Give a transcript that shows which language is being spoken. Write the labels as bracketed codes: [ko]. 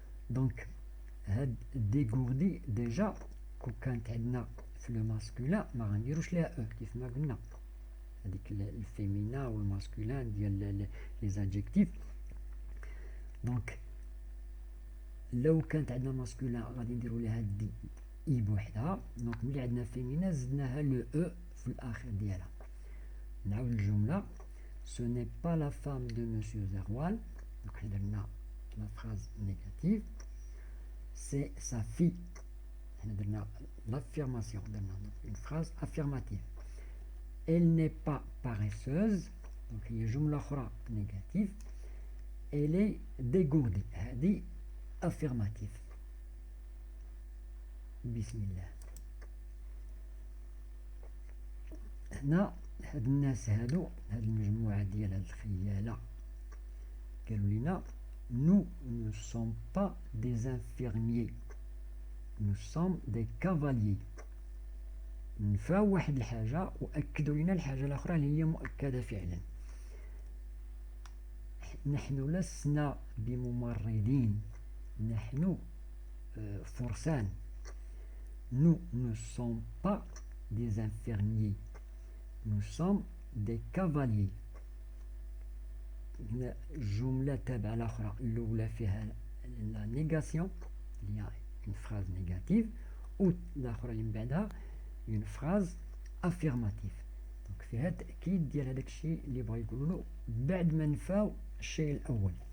[ar] دونك هاد ديغوردي ديجا كون كانت عندنا في لو ماسكولين ما غنديروش ليها او كيف ما قلنا، هذيك الفيمينا والماسكولين ديال لي زادجيكتيف. دونك لو كانت عندنا ماسكولين غادي نديرو ليها دي اي بوحدها، دونك ملي عندنا فيمينا زدناها لو او في الاخر ديالها. نعاود الجمله. [fr] Ce n'est pas la femme de Monsieur Zerwal، donc [ar] حنا درنا [fr] la phrase négative. C'est sa fille، [ar] حنا درنا [fr] l'affirmation، [ar] درنا [fr] une phrase affirmative. Elle n'est pas paresseuse، donc [ar] هي جملة أخرى [fr] négative. Elle est dégourdie، [ar] هذه [fr] affirmative. [ar] بسم الله. هنا هاد الناس هادو، هاد المجموعة ديال هاد الخيالة قالوا لنا [fr] nous ne sommes pas des infirmiers، nous sommes des cavaliers. [ar] نفاو واحد الحاجة وأكدوا لنا الحاجة الأخرى اللي هي مؤكدة فعلا. نحن لسنا بممرضين، نحن فرسان. [fr] nous ne sommes pas des infirmiers، nous sommes des cavaliers. [ar] هنا جملة تابعة الأخرى، الأولى فيها لا نيغاسيون اللي هي [fr] une phrase négative، [ar] والأخرى اللي من بعدها [fr] une phrase affirmative. [ar] دونك فيها تأكيد ديال هذاك الشيء اللي بغا يقولوا بعد ما نفاو الشيء الأول.